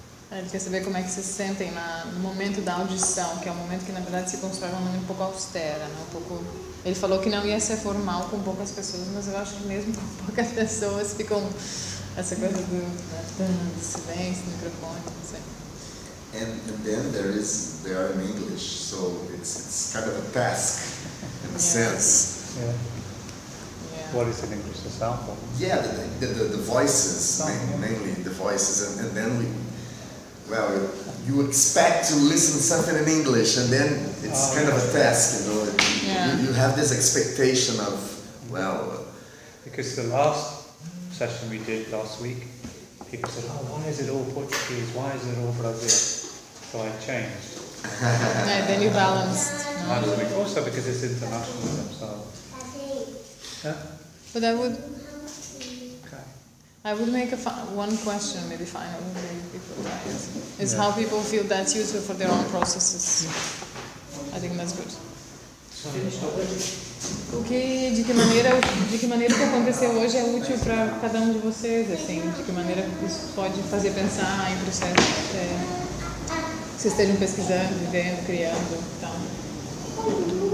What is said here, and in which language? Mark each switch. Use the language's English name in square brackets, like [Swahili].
[Portuguese] Ele quer saber como é que se sentem no momento da audição, que é o momento que, na verdade, se constrói uma maneira um pouco austera, né? Um pouco. Ele falou que não ia ser formal com poucas pessoas, mas eu acho que mesmo com poucas pessoas ficam essa coisa do silêncio, do microfone, não sei. [English] And then they are in English, so it's kind of a task, in a sense. Yeah. What is in English, the sound? Yeah, the voices, mainly the voices, and then we. Well, you expect to listen something in English, and then it's kind of a task, you know. Yeah. you have this expectation of, well... Because the last session we did last week, people said, oh, why is it all Portuguese? Why is it all Brazil? So I changed. No, then you balanced. Also because it's international, so... Yeah. But I would. Okay. I would make a one question, maybe final. Maybe people die. Is how people feel that's useful for their own processes. I think that's good. Okay. [Portuguese] De que maneira que aconteceu hoje é útil para cada de vocês, assim? De que maneira isso pode fazer pensar em processo que vocês estejam pesquisando, vivendo, criando, então.